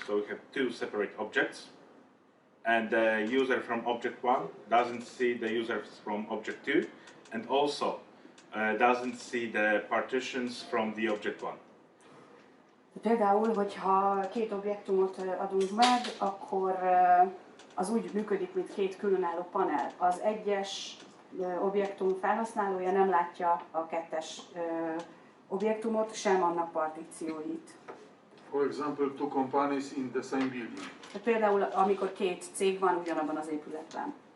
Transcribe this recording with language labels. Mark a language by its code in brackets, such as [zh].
[en] So we have two separate objects, and the user from object 1 doesn't see the users from object 2, and also doesn't see the partitions from the object 1. [hu] Például, hogyha két objektumot adunk meg, akkor az úgy működik, mint két különálló panel. Az egyes objektum felhasználója nem látja a kettes objektumot, sem annak partícióit. [en] For example, two companies in the same building. [hu] Például, amikor két cég van ugyanabban az épületben.